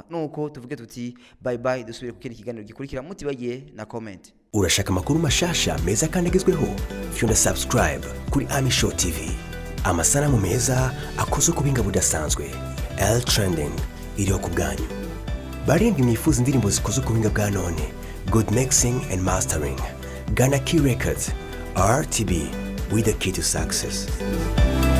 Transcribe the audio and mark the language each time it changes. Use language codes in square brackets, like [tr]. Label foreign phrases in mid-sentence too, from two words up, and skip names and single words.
[rn] Nuko tuvuge tuti bye bye, dusubire ku kindi kiganiro gikurikira. Mutibagiye na comment. Urashaka amakuru mashasha meza kandi agezweho? Fyonda subscribe kuri Amisho TV. Amasanamu meza akoze ku binga budasanzwe. L Trending iriho ku bwanyu. Barindwi mwifuza indirimbo zikoze ku binga bwa none. [en] Good mixing and mastering. Ghana Key Records. RTB with the key to success.